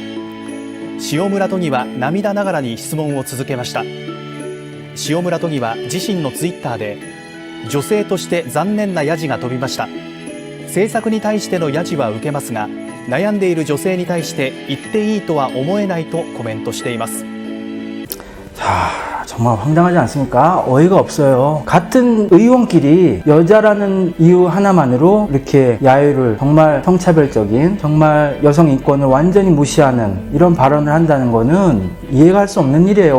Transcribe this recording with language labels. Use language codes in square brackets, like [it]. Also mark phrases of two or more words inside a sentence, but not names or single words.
[ja] 塩村都議は涙ながらに質問を続けました。塩村都議は自身のツイッターで、女性として残念なヤジが飛びました。政策に対してのヤジは受けますが、悩んでいる女性に対して言っていいとは思えないとコメントしています。 [ko] 정말 황당하지 않습니까? 어이가 없어요. 같은 의원끼리 여자라는 이유 하나만으로 이렇게 야유를, 정말 성차별적인, 정말 여성 인권을 완전히 무시하는 이런 발언을 한다는 거는 이해가 할 수 없는 일이에요.